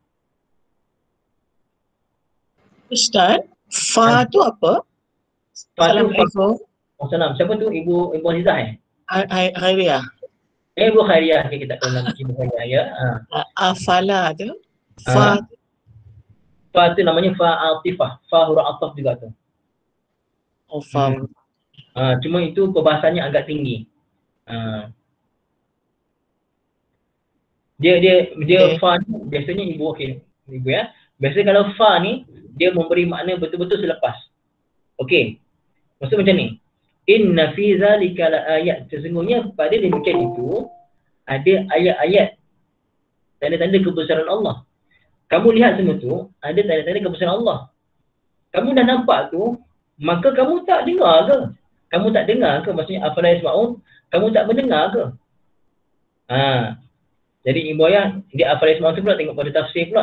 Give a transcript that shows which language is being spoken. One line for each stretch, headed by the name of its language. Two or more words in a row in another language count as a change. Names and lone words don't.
Malay: Ustaz, fa tu apa? Assalamualaikum. Assalamualaikum. Siapa tu? Ibu Azizah Khairiyah. Ibu Khairiyah. Okay, kita tahu nama Ibu Khairiyah ya. Afala tu. Fa. Fa tu namanya fa atifah. Fa huruf ataf juga tu. Oh, fa. Cuma itu perbahasannya agak tinggi. Dia okay. Fa ni biasanya ibu ya. Biasanya kalau fa ni dia memberi makna betul-betul selepas. Okey. Maksud macam ni.
Arabic: إن في ذلك لآيات.
Malay: Sesungguhnya pada demikian itu ada ayat-ayat tanda-tanda kebesaran Allah. Kamu lihat semua tu ada tanda-tanda kebesaran Allah. Kamu dah nampak tu, maka kamu tak dengar ke? Kamu tak dengar ke? Maksudnya
Arabic: أفلا يسمعون,
Malay: kamu tak mendengar ke? Jadi Ibu Ayah, dia
Arabic: أفلا يسمعون
Malay: tu pula tengok pada tafsir pula.